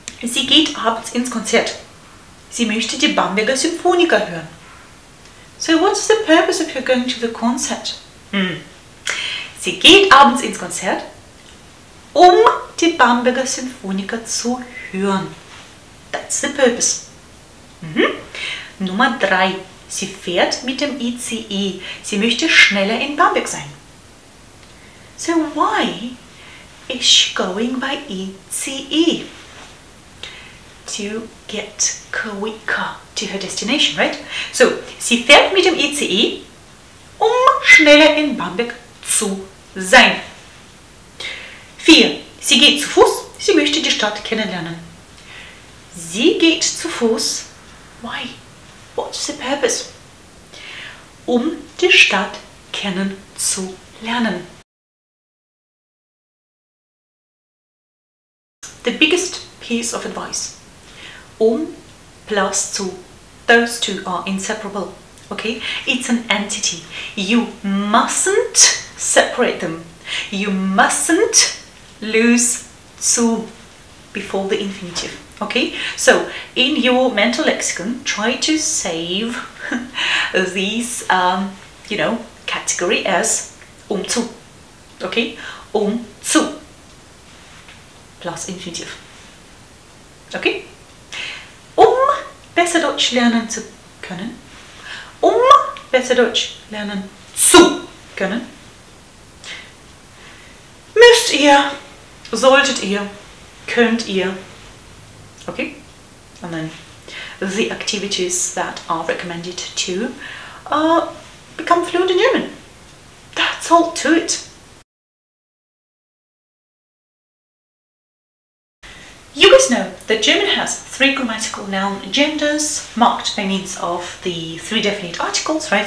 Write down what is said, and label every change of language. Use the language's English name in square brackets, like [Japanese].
[German] Sie geht abends ins Konzert. Sie möchte die Bamberger Symphoniker hören. [English] So, what's the purpose of her going to the concert? [German] Sie geht abends ins Konzert, die Bamberger Symphoniker zu hören. [English] That's the purpose. [German] Nummer 3. Sie fährt mit dem ICE. Sie möchte schneller in Bamberg sein. [English] So why is she going by ICE? To get quicker to her destination, right? [German] So, sie fährt mit dem ICE, schneller in Bamberg zu sein. 4. Sie geht zu Fuß. Sie möchte die Stadt kennenlernen. Sie geht zu Fuß. [English] Why? What's the purpose? [German] Die Stadt kennenzulernen. [English] The biggest piece of advice. Plus zu. Those two are inseparable. Okay? It's an entity. You mustn't separate them. You mustn't lose zu before the infinitive. Okay, so in your mental lexicon, try to save these, you know, category as zu. Okay, zu plus infinitive. [German] Okay, besser Deutsch lernen zu können, besser Deutsch lernen zu können, müsst ihr, solltet ihr, könnt ihr. [English] Okay, and then the activities that are recommended to become fluent in German. That's all to it. You guys know that German has 3 grammatical noun genders marked by means of the 3 definite articles, right?